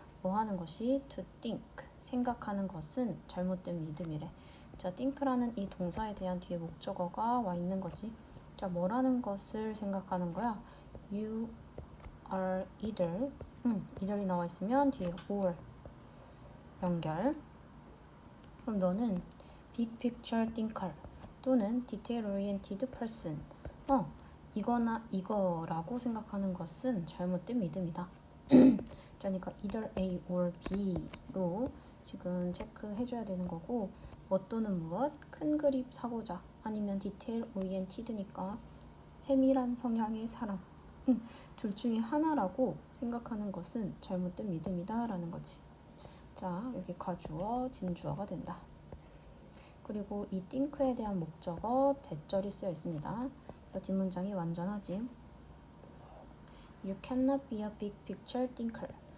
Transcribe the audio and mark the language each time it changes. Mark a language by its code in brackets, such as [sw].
[ko] 뭐 하는 것이 [en] to think, [ko] 생각하는 것은 잘못된 믿음이래. 자, think라는 이 동사에 대한 뒤에 목적어가 와 있는 거지. 자, 뭐라는 것을 생각하는 거야? [en] You are either, [ko] either이 나와 있으면 뒤에 or 연결. 그럼 너는 [en] big picture thinker [ko] 또는 [en] detail oriented person. [ko] 이거나 이거라고 생각하는 것은 잘못된 믿음이다. 자, 그러니까 either A or B로 지금 체크해줘야 되는 거고, 뭐 또는 무엇, 큰 그림 사고자, 아니면 디테일 오리엔티드니까 세밀한 성향의 사람, 둘 중에 하나라고 생각하는 것은 잘못된 믿음이다 라는 거지. 자, 여기 가주어, 진주어가 된다. 그리고 이 think에 대한 목적어 대절이 쓰여 있습니다. 그래서 뒷문장이 완전하지. [en] You cannot be a big picture thinker.